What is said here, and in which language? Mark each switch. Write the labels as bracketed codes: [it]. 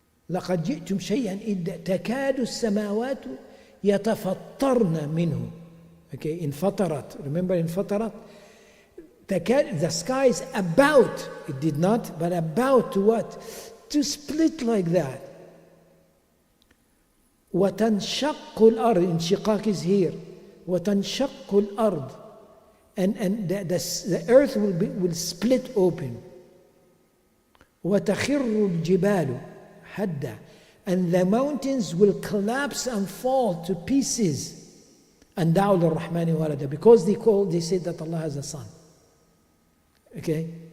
[ar] لَقَدْ جِئْتُمْ شَيْئًا إِدًّا تَكَادُ السَّمَاوَاتُ يَتَفَطَّرْنَ مِنْهُ. [en] Okay, انفطرت. Remember انفطرت? The sky is about, it did not, but about to what? To split like that. [ar] وَتَنْشَقُّ الْأَرْض, انشقاق [en] is here. [ar] وَتَنْشَقُّ الْأَرْض, [en] and the earth will split open. [ar] وَتَخِرُّ الْجِبَالُ هَدًّا. [en] And the mountains will collapse and fall to pieces. And [ar] دعوا للرحمن ولدا, [en] because they said that Allah has a son. Okay?